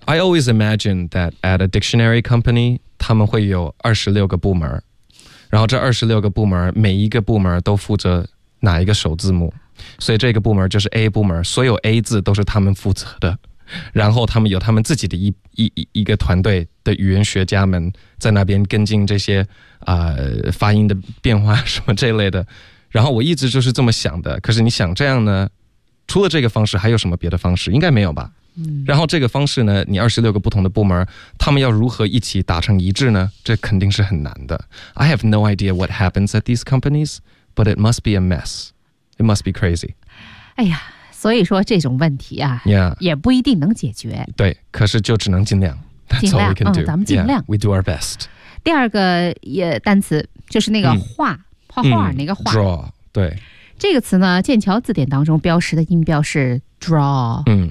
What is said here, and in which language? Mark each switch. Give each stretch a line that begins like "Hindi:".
English: I always imagine that at a dictionary company
Chinese: 他们会有26个部门，然后这26个部门每一个部门都负责哪一个首字母，所以这个部门就是 A 部门，所有 A 字都是他们负责的，然后他们有他们自己的一个团队的语言学家们在那边跟进这些、发音的变化什么这类的，然后我一直就是这么想的，可是你想这样呢除了这个方式还有什么别的方式，应该没有吧，然后这个方式呢，你26个不同的部门，他们要如何一起达成一致呢？这肯定是很难的。
English: I have no idea what happens at these companies, but it must be a mess. It must be crazy.
Chinese: 哎呀，所以说这种问题啊、
English: yeah.
Chinese: 也不一定能解决。对，可是就只能尽量。
English: That's all we can do.
Chinese: 咱们尽量。
English: Yeah, we do our best.
Chinese: 第二个也单词，就是那个画、画画那个画。
English: Draw, 对。
Chinese: 这个词呢，剑桥字典当中标识的音标是 draw。